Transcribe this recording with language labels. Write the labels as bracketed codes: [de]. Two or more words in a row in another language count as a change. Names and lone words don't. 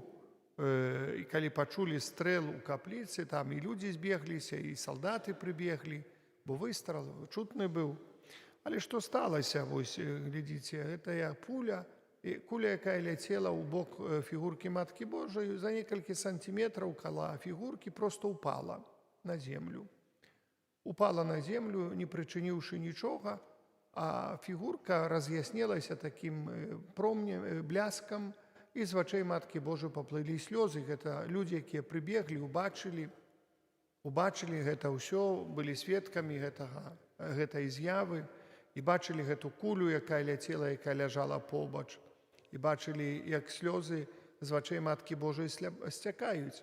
[be] І калі пачулі стрэл у капліцы, там і людзі збегліся, і салдаты прыбеглі, бо выстрал чутны быў. Але што сталася, вось, глядзіце, гэтая пуля, якая ляцела ў бок фігуркі Маткі Божай, за некалькі сантиметраў каля фігуркі проста упала на землю. Упала на землю, не прычыніўшы нічога, а фігурка раз'яснілася такім бляскам, і з вачэй Маткі Божай паплылі слёзы. Гэта людзі, якія прыбеглі, убачылі гэта ўсё, былі сведкамі гэтай з'явы, і бачылі гэту кулю, якая ляцела, якая ляжала побач, і бачылі, як слёзы з вачэй Маткі Божай сцякаюць.